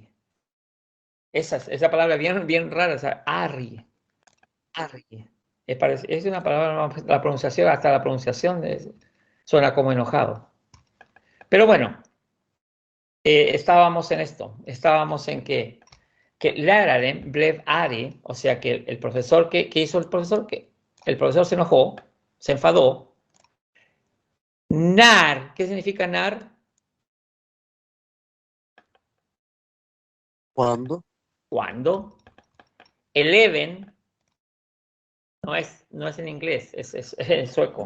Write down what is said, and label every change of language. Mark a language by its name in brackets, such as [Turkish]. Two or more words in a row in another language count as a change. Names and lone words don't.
[Spanish] Esa palabra bien rara, o sea, arg, arg. Es una palabra, la pronunciación, hasta la pronunciación suena como enojado. Pero bueno, estábamos en esto, estábamos en que [Swedish] läraren blev arg, [Spanish] o sea que el profesor, ¿qué hizo el profesor? Que el profesor se enojó, se enfadó. Nar, ¿qué significa nar? ¿Cuándo? Cuando. Eleven no es en inglés, es en sueco.